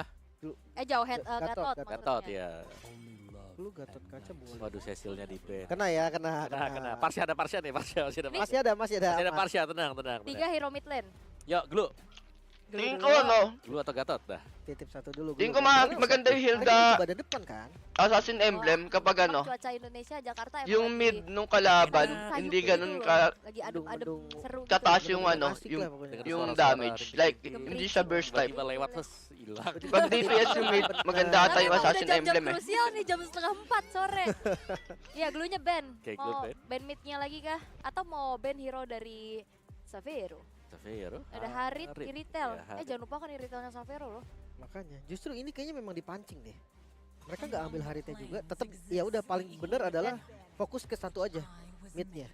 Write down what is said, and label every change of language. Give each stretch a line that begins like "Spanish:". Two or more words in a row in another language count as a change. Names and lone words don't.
Indonesian: Jawhead Gatot. Gatot ya. Glue Gatot kaca boleh. Waduh, Cecilnya di-ban. Kena ya, kena. Parsha nih, Parsha masih ada. Masih ada. Masih ada Parsha, tenang. 3 hero
English: mid lane.
Indonesian: Yuk, glue.
Filipino: Tingko no.
Indonesian: Glue atau Gatot dah. Titip satu dulu.
Filipino: Tingko maganda yung Hilda.
Indonesian: Badan depan kan?
Filipino: Assassin Emblem kapag ano.
Indonesian: Cuaca Indonesia, Jakarta
Filipino: Yung mid nung kalaban, hindi ganun ka
Indonesian: lagi adem-adem seru.
Filipino: tataas yung ano, yung damage. Like hindi siya burst type.
Indonesian: Tiba lewat terus hilang.
Filipino: Pag DPS yung mid, maganda ata yung Assassin Emblem eh.
Indonesian: Krusial nih jam 3:30 sore. Iya, glue-nya ban. Mau ban mid-nya lagi kah? Atau mau ban hero dari Savero? Ada Harit, Iritel. Jangan lupa kan Iritelnya Savero loh. Makanya, justru ini kayaknya memang dipancing deh. Mereka nggak ambil Haritnya juga, tetap ya udah paling bener adalah fokus ke satu aja, midnya.